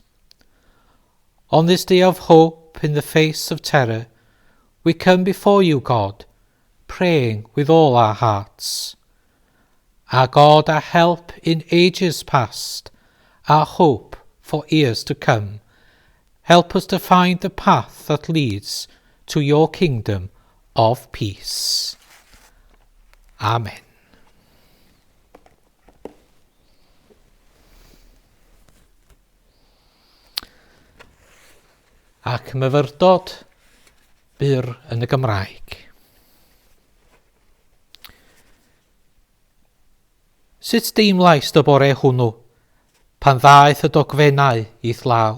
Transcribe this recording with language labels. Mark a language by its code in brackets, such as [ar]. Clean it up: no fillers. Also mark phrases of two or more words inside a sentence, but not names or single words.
[en] On this day of hope in the face of terror, we come before you, God, praying with all our hearts. Our God, our help in ages past, our hope for years to come, help us to find the path that leads to your kingdom of peace. Amen. [cy] Ac myfyrdod byr yn y Gymraeg. Sut deimlais dy bore hwnnw pan ddaeth y dogfennau i thlaw?